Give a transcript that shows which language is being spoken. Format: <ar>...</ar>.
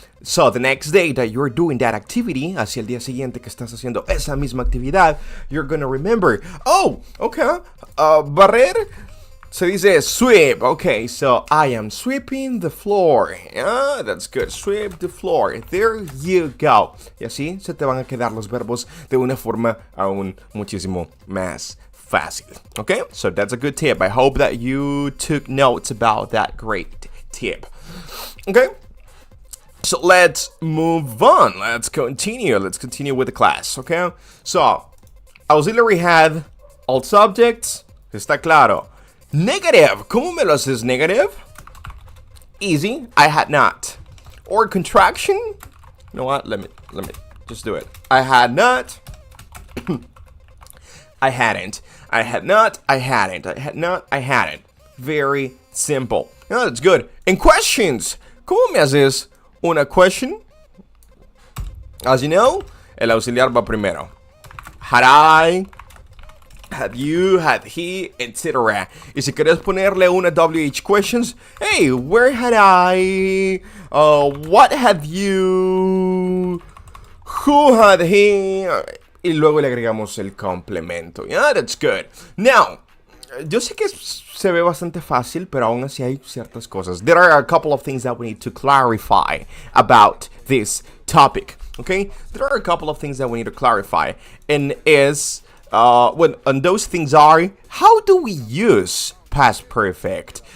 <en>So, the next day that you're doing that activity,</en> <es>hacia el día siguiente que estás haciendo esa misma actividad,</es> <en>you're gonna remember, oh, okay, barrer se dice sweep. Okay, so I am sweeping the floor. Yeah, that's good. Sweep the floor. There you go.</en> <es>Y así se te van a quedar los verbos de una forma aún muchísimo más fácil.</es> <en>Okay, so that's a good tip. I hope that you took notes about that great tip. Okay, so let's move on. Let's continue. Let's continue with the class. Okay, so auxiliary had all subjects.</en> <es>Está claro. Negative. ¿Cómo me lo haces negative?</es> <en>Easy. I had not. Or contraction. You know what? Let me just do it. I had not. I hadn't. I had not. I hadn't. I had not. I hadn't. Very simple. Yeah, that's good. And questions.</en> <es>¿Cómo me haces una question?</es> <en>As you know,</en> <es>el auxiliar va primero.</es> <en>Had I, had you, had he, etc.</en> <es>Y si quieres ponerle una WH questions, hey,</es> <en>where had I, what had you, who had he,</en> <es>y luego le agregamos el complemento.</es> <en>Yeah, that's good.</en> <es>Now, yo sé que se ve bastante fácil, pero aún así hay ciertas cosas.</es> <en>There are a couple of things that we need to clarify about this topic. Okay? There are a couple of things that we need to clarify. And and those things are, how do we use past perfect?</en>